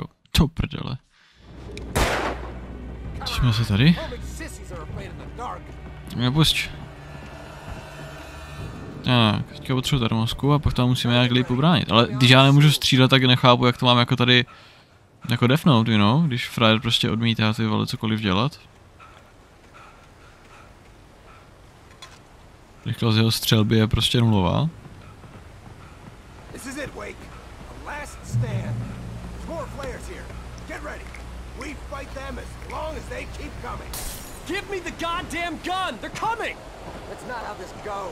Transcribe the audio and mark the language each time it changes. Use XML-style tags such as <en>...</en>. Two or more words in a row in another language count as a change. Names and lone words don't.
<cs>To prdele. Jsme se tady. Nepusť. Tak, teďka potřebuji termosku a pak tam musíme nějak líp ubránit. Ale když já nemůžu střílet, tak nechápu, jak to mám jako tady... Jako defnout,</cs> <en>you know?</en> <cs>Když frajer prostě odmítá ty vole cokoliv dělat. Rychlost jeho střelby je prostě nulová.</cs> <en>This is it, Wake. A last stand. More flares here. Get ready. We fight them as long as they keep coming. Give me the goddamn gun! They're coming! That's not how this goes.</en>